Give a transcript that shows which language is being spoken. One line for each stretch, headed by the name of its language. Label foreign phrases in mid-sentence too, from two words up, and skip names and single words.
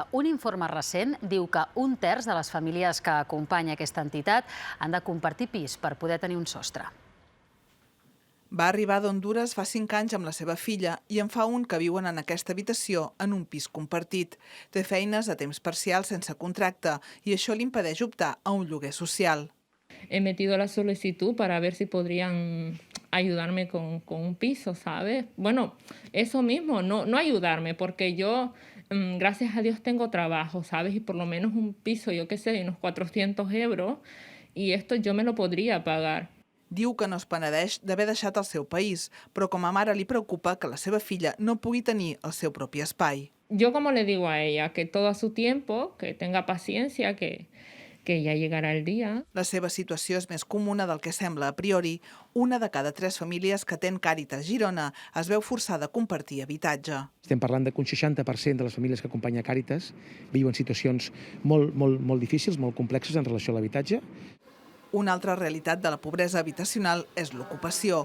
Catalan: Un informe recent diu que un terç de les famílies que acompanya aquesta entitat han de compartir pis per poder tenir un sostre. Va arribar d'Hondures fa 5 anys amb la seva filla i en fa un que viuen en aquesta habitació en un pis compartit. Té feines a temps parcial sense contracte i això li impedeix optar a un lloguer social.
Spanish: He metido la solicitud para ver si podrían ayudarme con un piso, ¿sabes? Bueno, eso mismo, no ayudarme, porque yo, gracias a Dios, tengo trabajo, ¿sabes? Y por lo menos un piso, yo qué sé, de unos 400 euros, y esto yo me lo podría pagar.
Catalan: Diu que no es penedeix d'haver deixat el seu país, però com a mare li preocupa que la seva filla no pugui tenir el seu propi espai.
Spanish: Yo como le digo a ella, que todo a su tiempo, que tenga paciencia, que ya llegará el día.
Catalan: La seva situació és més comuna del que sembla a priori. Una de cada 3 famílies que atén Càritas Girona es veu forçada a compartir habitatge. Estem parlant que un 60% de les famílies que acompanya Càritas viuen situacions molt difícils, molt complexes en relació a l'habitatge. Una altra realitat de la pobresa habitacional és l'ocupació.